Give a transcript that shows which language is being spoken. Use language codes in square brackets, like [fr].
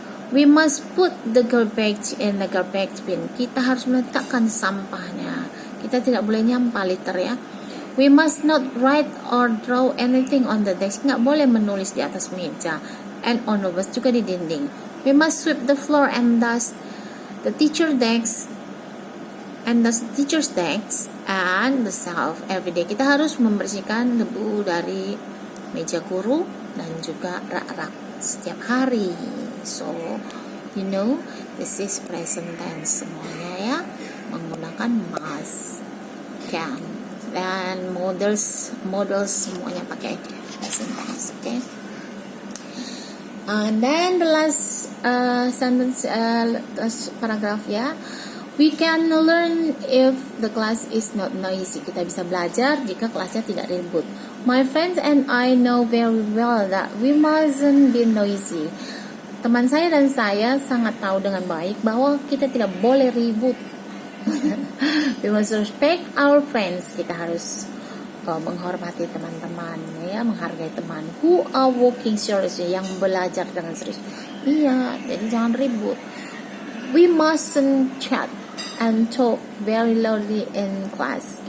[en] We must put the garbage in the garbage bin. [id] Kita harus meletakkan sampahnya. Kita tidak boleh nyampah litter ya. [en] We must not write or draw anything on the desk. [id] Nggak boleh menulis di atas meja. [en] And on the desk, [id] juga di dinding. [en] We must sweep the floor and dust the teacher's desk and the teacher's desk and the shelf every day. [id] Kita harus membersihkan debu dari meja guru dan juga rak-rak setiap hari. [en] So, you know, this is present tense [id] semuanya ya, menggunakan [en] must, can, dan models semuanya pakai present tense. Okay. And then the last sentence, last paragraph ya. We can learn if the class is not noisy. [id] Kita bisa belajar jika kelasnya tidak ribut. [en] My friends and I know very well that we mustn't be noisy. [id] Teman saya dan saya sangat tahu dengan baik bahwa kita tidak boleh ribut. [en] We must respect our friends. [id] Kita harus menghormati teman-teman, ya, menghargai teman. [en] Who are working seriously, [id] yang belajar dengan serius. Iya, jadi jangan ribut. [en] We mustn't chat and talk very loudly in class.